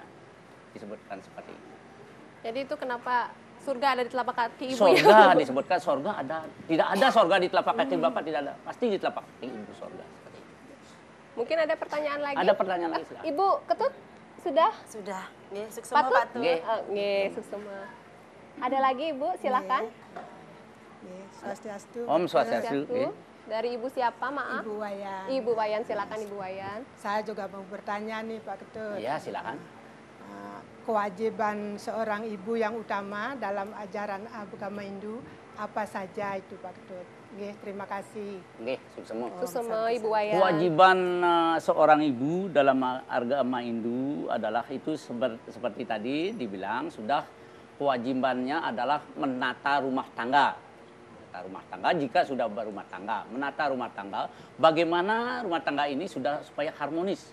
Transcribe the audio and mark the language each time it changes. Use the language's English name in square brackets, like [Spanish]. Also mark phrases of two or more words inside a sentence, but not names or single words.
[Indonesian] Disebutkan seperti itu. Jadi itu kenapa surga ada di telapak kaki ibu Sorga ya? disebutkan sorga ada. Tidak ada sorga di telapak kaki bapak, tidak ada. Pasti di telapak kaki ibu sorga. Seperti itu. Mungkin ada pertanyaan lagi? Ada pertanyaan lagi silakan. Ibu Ketut sudah? Sudah. [Balinese] Nggih, suksema Patut? Patut. Nggih. Nggih, suksema. [Indonesian] Ada lagi Ibu, silakan. [Balinese] Nggih, Swastiastu. Om Swastiastu. [Indonesian] Satu. [Balinese] Nggih. [Indonesian] Dari Ibu siapa, maaf? Ibu Wayan. Ibu Wayan, silakan Ibu Wayan. Saya juga mau bertanya nih Pak Ketut. Ya, silakan. Kewajiban seorang ibu yang utama dalam ajaran agama Hindu apa saja itu Pak Ketut? [Balinese] Nggih, [Indonesian] terima kasih. [Balinese] Nggih, suksema. Suksema Ibu Wayan. [Indonesian] Kewajiban seorang ibu dalam agama Hindu adalah itu seperti tadi dibilang sudah kewajibannya adalah menata rumah tangga. Menata rumah tangga jika sudah berumah tangga. Menata rumah tangga, bagaimana rumah tangga ini sudah supaya harmonis.